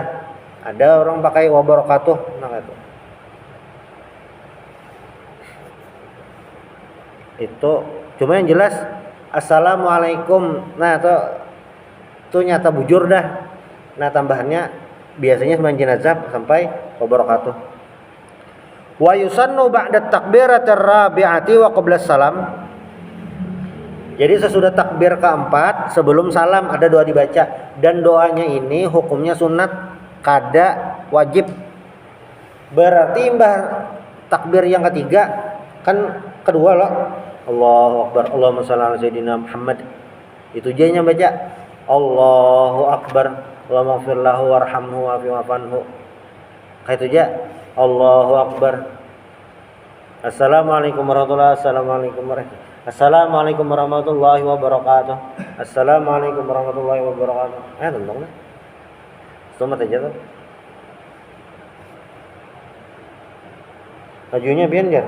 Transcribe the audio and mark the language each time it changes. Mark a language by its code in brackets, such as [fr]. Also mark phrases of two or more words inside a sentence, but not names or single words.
[bjn] Ada orang pakai [ar] وبركاته, [bjn] nah itu cuma yang jelas assalamualaikum. Nah itu nyata bujur dah. Nah tambahannya biasanya sembahyang jenazah sampai [ar] وبركاته. ويسن بعد التكبيرة الرابعة وقبل السلام. [bjn] Jadi sesudah takbir keempat sebelum salam ada doa dibaca, dan doanya ini hukumnya sunat kada wajib. Berarti imbah takbir yang ketiga kan kedua loh, [ar] الله أكبر، اللهم صل على سيدنا محمد. [bjn] Itu aja yang baca [ar] الله أكبر، اللهم اغفر له وارحمه واعف عنه. [bjn] Kayak itu aja [ar] الله أكبر. السلام عليكم ورحمة الله وبركاته. السلام عليكم ورحمة الله وبركاته. السلام عليكم ورحمة الله وبركاته. [bjn] Tentang lah. Selamat aja tuh. Bajunya biar jar.